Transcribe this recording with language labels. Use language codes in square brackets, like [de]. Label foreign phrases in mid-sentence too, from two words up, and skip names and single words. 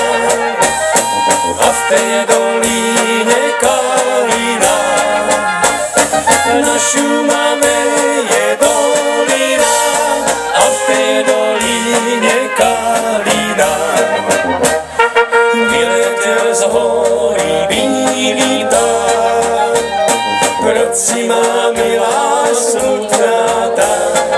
[sk] a v tej doline kalina. Na Šumave je dolina a v tej doline kalina. [cs] Vyletel z hory bílý pták, proč si má milá smutná tak?